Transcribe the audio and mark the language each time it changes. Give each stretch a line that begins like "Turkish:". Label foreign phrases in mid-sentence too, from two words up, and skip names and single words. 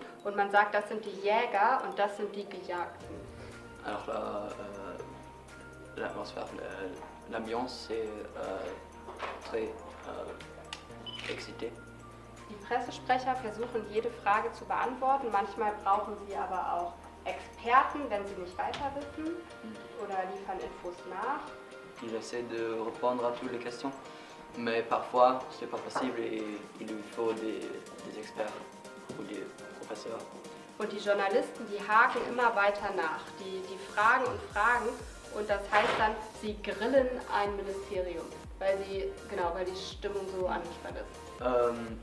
German: Und man sagt, das sind die Jäger und das sind die Gejagten.
French: Alors l'atmosphère, l'ambiance c'est très excité.
German: Die Pressesprecher versuchen jede Frage zu beantworten. Manchmal brauchen sie aber auch Experten, wenn sie nicht weiter wissen oder liefern Infos nach.
French: Il essaie de répondre à toutes les questions, mais parfois c'est pas possible et il lui faut des experts ou des professeurs.
German: Und die Journalisten, die haken immer weiter nach. Die fragen und fragen und das heißt dann, sie grillen ein Ministerium, weil die Stimmung so angespannt ist.